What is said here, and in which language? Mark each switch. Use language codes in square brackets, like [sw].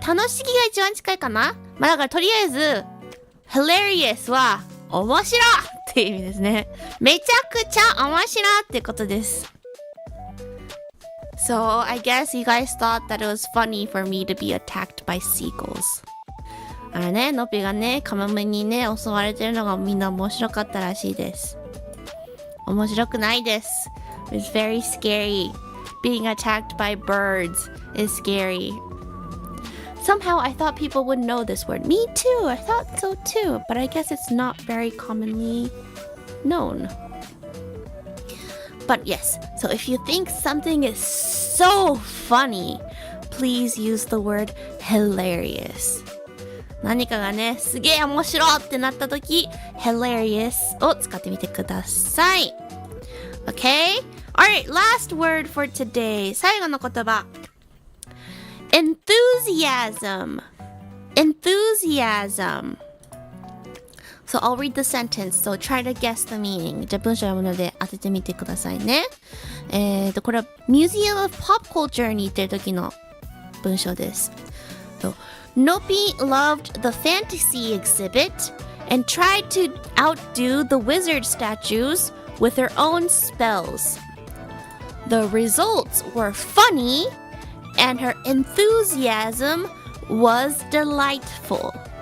[ja] 楽しげが一番近いかな？だからとりあえず、hilarious は面白いっっていう意味ですね。めちゃくちゃ面白いってことです。 [en] So, I guess you guys thought that it was funny for me to be attacked by seagulls. [ja] あれね、のぴがね、カモメにね、襲われてるのがみんな面白かったらしいです。面白くないです。 [en] It's very scary. Being attacked by birds is scary. Somehow I thought people would know this word. Me too, I thought so too. But I guess it's not very commonly known. But yes, so if you think something is so funny, please use the word hilarious. [ja] 何かがね、すげえ面白いってなったとき、hilarious を使ってみてください。 [en] Okay? Alright, last word for today. [ja] 最後の言葉。Enthusiasm. [en] Enthusiasm. So I'll read the sentence. So try to guess the meaning. [ja] じゃあ文章読むので当ててみてくださいね。これは Museum of Pop Culture に行ってる時の文章です。 [en] So, Nopi loved the fantasy exhibit and tried to outdo the wizard statues with her own spells. The results were funny and her enthusiasm was delightful.